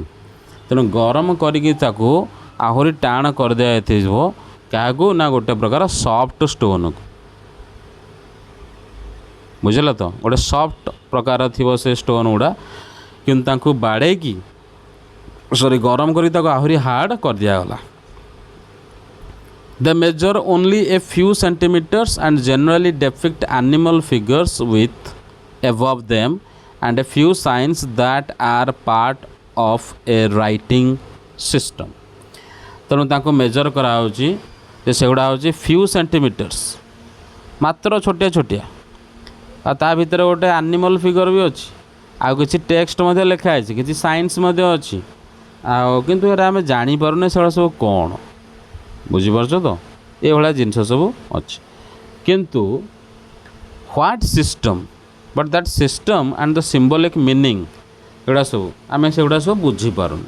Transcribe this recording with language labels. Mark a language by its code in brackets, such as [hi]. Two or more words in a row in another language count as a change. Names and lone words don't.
[or] ତେଣୁ ଗରମ କରିକି ତାକୁ ଆହୁରି ଟାଣ କରିଦିଆଯାଇଥିବ କାହାକୁ ନା ଗୋଟେ ପ୍ରକାର [en] soft stoneକୁ। [or] ବୁଝିଲ ତ, ଗୋଟେ ସଫ୍ଟ ପ୍ରକାର ଥିବ ସେ ଷ୍ଟୋନ୍ ଗୁଡ଼ା, କିନ୍ତୁ ତାଙ୍କୁ ବାଡ଼େଇକି ଗରମ କରି ତାକୁ ଆହୁରି ହାର୍ଡ଼ କରିଦିଆଗଲା। [en] They measure only a few centimeters and generally depict animal figures with above them and a few signs that are part of a writing system। [or] ତେଣୁ ତାଙ୍କୁ ମେଜର୍ କରାହେଉଛି ଯେ ସେଗୁଡ଼ା ହେଉଛି [en] few centimeters, [or] ମାତ୍ର ଛୋଟିଆ ଛୋଟିଆ, ଆଉ ତା ଭିତରେ ଗୋଟେ [en] animal figure [or] ବି ଅଛି, ଆଉ କିଛି ଟେକ୍ସଟ ମଧ୍ୟ ଲେଖା ହେଇଛି, କିଛି ସାଇନ୍ସ ମଧ୍ୟ ଅଛି, ଆଉ କିନ୍ତୁ ଏରା ଆମେ ଜାଣିପାରୁନେ ସେଗୁଡ଼ା ସବୁ କ'ଣ। ବୁଝିପାରୁଛ ତ, ଏଭଳିଆ ଜିନିଷ ସବୁ ଅଛି। [en] କିନ୍ତୁ what system but that system and the symbolic meaning [or] ଏଗୁଡ଼ା ସବୁ ଆମେ ସେଗୁଡ଼ା ସବୁ ବୁଝିପାରୁନି।